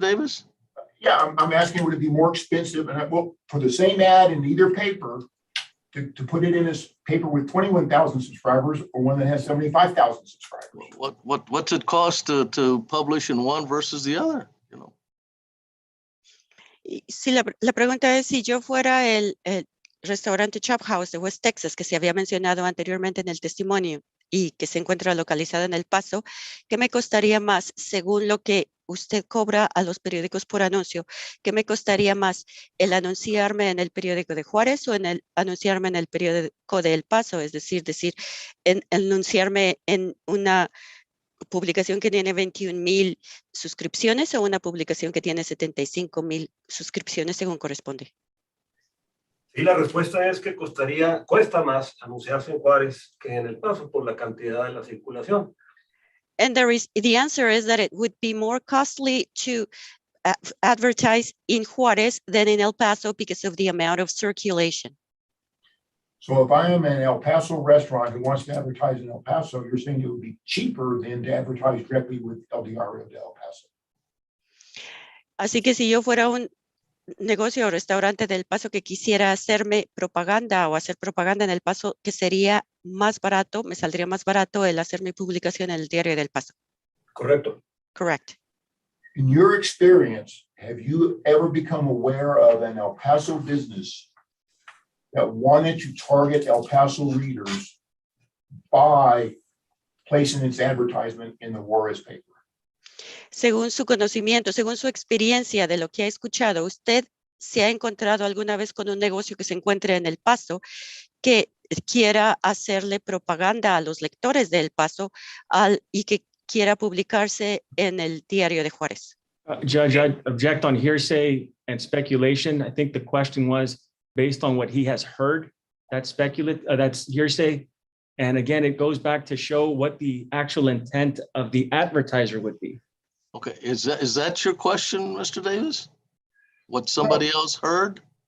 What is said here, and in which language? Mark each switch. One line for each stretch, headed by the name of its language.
English: Davis? yeah, I'm asking, would it be more expensive and for the same ad in either paper to put it in a paper with 21,000 subscribers or one that has 75,000 subscribers? What's it cost to publish in one versus the other? You know.
Spanish: Sí, la pregunta es si yo fuera el restaurante Chop House de West Texas, que se había mencionado anteriormente en el testimonio y que se encuentra localizado en El Paso, ¿qué me costaría más según lo que usted cobra a los periódicos por anuncio? ¿Qué me costaría más el anunciarme en el periódico de Juárez o en el anunciarme en el periódico de El Paso? Es decir, en anunciarme en una publicación que tiene 21,000 suscripciones o una publicación que tiene 75,000 suscripciones según corresponde. Y la respuesta es que cuesta más anunciarse en Juárez que en El Paso por la cantidad de la circulación.
English: And the answer is that it would be more costly to advertise in Juárez than in El Paso because of the amount of circulation. So if I am an El Paso restaurant who wants to advertise in El Paso, you're saying it would be cheaper than to advertise directly with El Diario de El Paso.
Spanish: Así que si yo fuera un negocio o restaurante del Paso que quisiera hacerme propaganda o hacer propaganda en El Paso, que sería más barato, me saldría más barato el hacer mi publicación en el Diario del Paso. Correcto.
English: Correct. In your experience, have you ever become aware of an El Paso business that wanted to target El Paso readers by placing its advertisement in the Juarez paper?
Spanish: Según su conocimiento, según su experiencia de lo que ha escuchado, ¿usted se ha encontrado alguna vez con un negocio que se encuentre en El Paso que quiera hacerle propaganda a los lectores de El Paso y que quiera publicarse en el Diario de Juárez?
English: Judge, I object on hearsay and speculation. I think the question was based on what he has heard. That's hearsay. And again, it goes back to show what the actual intent of the advertiser would be. Okay, is that your question, Mr. Davis? What somebody else heard?